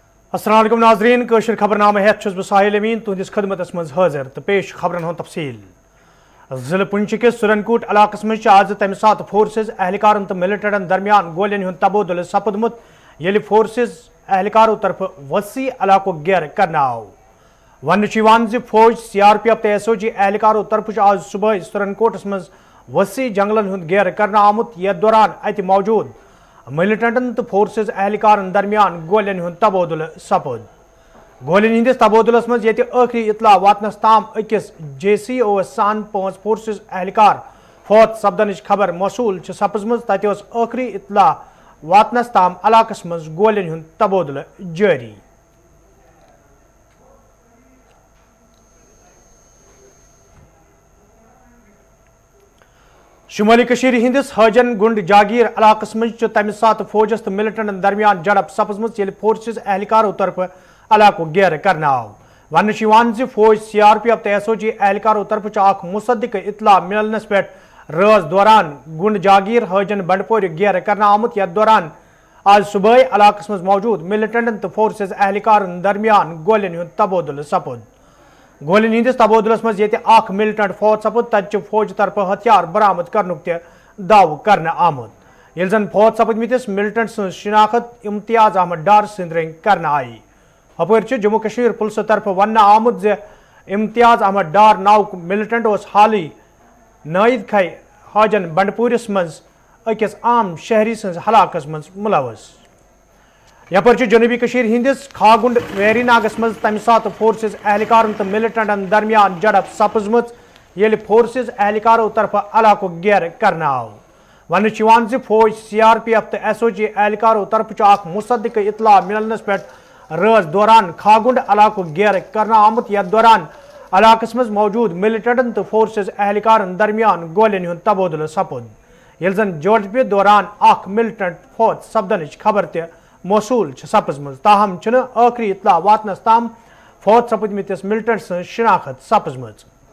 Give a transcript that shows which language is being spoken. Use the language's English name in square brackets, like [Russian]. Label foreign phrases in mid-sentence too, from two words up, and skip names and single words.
[Arabic] السلام عليكم [Kashmiri] नाजरीन कशर खबरनामा हेत छुस बह साहिल अमीन तुहदिस खदमतस मज हाजिर तो पेश खबरन हुंद तफसील। जिले पुंछ के सुरनकूट इलाकस मज आज तमि सात फोर्सेज एहलकारन तो मिलिटेंटन दरमियान गोलियन हुंद तबादुल सपदमुत येलि फोर्सेज एहलकारों तरफ वसी इलाको घेर करना आव। वन फौज CRPF तो SOG एहलकारों तरफ आज सुबह सुरनकोटस मज वसी जंगलन हुंद घेर करना आमुत। यथ दौरान अत मौजूद मिलिटेंटन तो फोर्सेज एहलकारन दरमियान गोलियन हुंद तबादुल सपद। गोलियन हिंदिस तबादुलस मज ये आखिरी इतला वातनस ताम अकिस JCO सान 5 फोर्सेज एहलकार फौत सपदनच खबर मौसूल सपजमज तत आखिरी इतला वातनस ताम इलाकस मज गोलियन हुंद तबादुल जारी। शुमाली कशीर हिंदिस हजन गुंड जागीर इलाकस मज तमि सात फौजस तो मिलिटेंटन दरमियान झड़प सपजमज येलि फोर्सेज एहलकारों तरफ इलाको घेर करना आव। वन फौज CRPF तो SOG एहलकारों तरफ अख मुसद्दिक इतला मिलनस पे राज दौरान गुंड जागीर हजन बंडपोर घेर करना आमुत। यथ दौरान आज सुबह इलाकस मज मौजूद मिलिटेंटन तो फोर्सेज एहलकारन दरमियान गोलियन हुंद तबादुल सपद। गोलियन हिंदिस तबादुलस मज ये अख मिलिटेंट फौत सपद तत फौज तरफ हथियार बरामद करनुक दाव कर आमुत। ये जन फौत सपदमिस मिलिटेंट सज शिनाखत इम्तियाज अहमद डार सद रंग कर आई। अपर जम्मू कश्मीर पुलिस तरफ वन आमुत जे इम्तियाज अहमद डार नाव मिलिटेंट हाल नायद खै हाजन बंडपूरिस मज अकिस आम शहरी सज हलाकस मज मुलवस। यपर जनूबी कशीर हिंदिस खागुंड वेरीनागस मज तमि सात फोर्सेज एहलकारन तो मिलिटेंटन दरमियान झड़प सपजमत येलि फोर्सेज एहलकारों तरफ इलाको घेर करना आव। वन फौज CRPF तो SOG एहलकारों तरफ अख मुसद्दिक इतला मिलनस पे राज दौरान खागुंड इलाको घेर करना आमुत। यथ दौरान इलाकस मज मौजूद मिलिटेंटन तो फोर्सेज एहलकारन दरमियान गोलियन हुंद तबादुल सपद। ये जन झड़प दौरान अख मिलिटेंट फौत सपदनच खबर मौसूल सपजमज ताहम आखिरी इतला वातनस ताम फौत सपदमिस मिलिटेंट सज शिनाखत सपजमज।